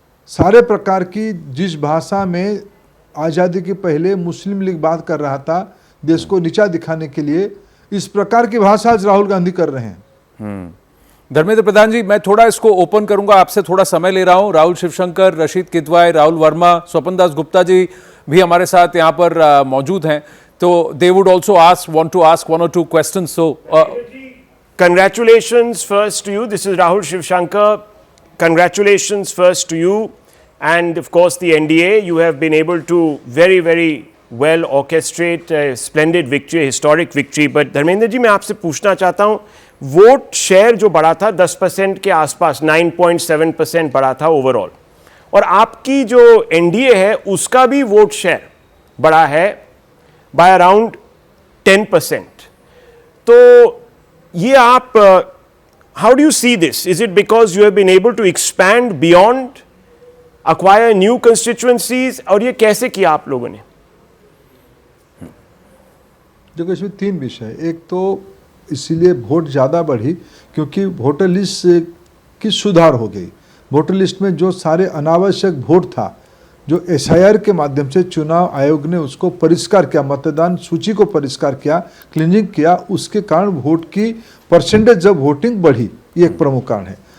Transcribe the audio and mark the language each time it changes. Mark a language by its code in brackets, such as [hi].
[hi] सारे प्रकार की जिस भाषा में आज़ादी के पहले मुस्लिम लीग बात कर रहा था देश को नीचा दिखाने के लिए, इस प्रकार की भाषा आज राहुल गांधी कर रहे हैं. धर्मेंद्र प्रधान जी, मैं थोड़ा इसको ओपन करूंगा, आपसे थोड़ा समय ले रहा हूं. राहुल शिवशंकर, रशीद किदवाई, राहुल वर्मा, स्वपन दास गुप्ता जी भी हमारे साथ यहां पर मौजूद हैं. [en] तो they would also want to ask one or two questions. So congratulations first to you. This is Rahul Shivshankar. Congratulations first to you and of course the NDA. You have been able to very well orchestrate a splendid victory, a historic victory. [hi] But Dharmendra ji, मैं आपसे पूछना चाहता हूँ, vote share जो बढ़ा था 10% के आसपास, 9.7% बढ़ा था ओवरऑल, और आपकी जो NDA है उसका भी वोट शेयर बढ़ा है बाय अराउंड 10%. तो ये आप [en] how do you see this? Is it because you have been able to expand beyond, acquire new constituencies, [hi] और ये कैसे किया आप लोगों ने? देखो, इसमें तीन विषय. एक तो इसीलिए वोट ज़्यादा बढ़ी क्योंकि वोटर लिस्ट की सुधार हो गई. वोटर लिस्ट में जो सारे अनावश्यक वोट था जो SIR के माध्यम से चुनाव आयोग ने उसको परिष्कार किया, मतदान सूची को परिष्कार किया, क्लीनिंग किया, उसके कारण वोट की परसेंटेज जब वोटिंग बढ़ी, ये एक प्रमुख कारण है।